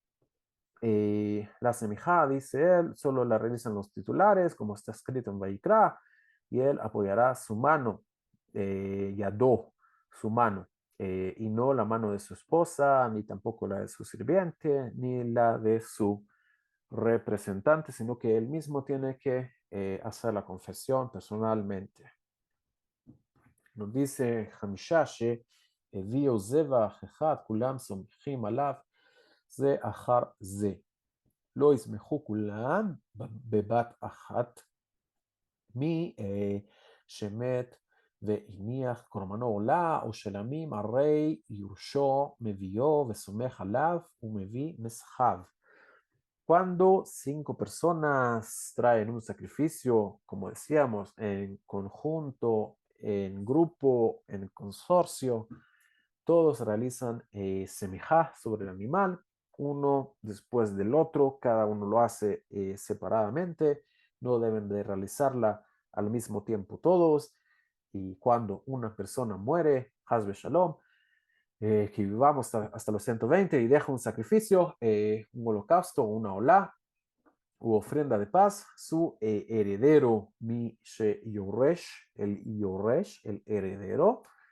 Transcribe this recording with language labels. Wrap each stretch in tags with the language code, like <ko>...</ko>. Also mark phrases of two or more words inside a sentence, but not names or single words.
<es>La semijá, dice él, solo la realizan los titulares, como está escrito en Vaikra, y él apoyará su mano, Yadó, su mano, y no la mano de su esposa, ni tampoco la de su sirviente, ni la de su representante, sino que él mismo tiene que hacer la confesión personalmente. Nos dice</es> <he>Hamishashi, הביאו זבח אחד, כולם סומכים עליו זה אחר זה. לא יסמכו כולם בבת אחת, מי שמת והניח קורבנו עולה או שלמים, הרי יורשו מביאו וסומך עליו ומביא נסחיו.</he> <es>Cuando 5 personas traen un sacrificio, como decíamos, en conjunto, en grupo, en consorcio, todos realizan semijá sobre el animal, uno después del otro, cada uno lo hace separadamente, no deben de realizarla al mismo tiempo todos, y cuando una persona muere,</es> <he>חס ושלום,</he> <es>que vivamos hasta los 120 y deja un sacrificio, un holocausto, una olá u ofrenda de paz, su heredero, mi Yoresh, el heredero,</es>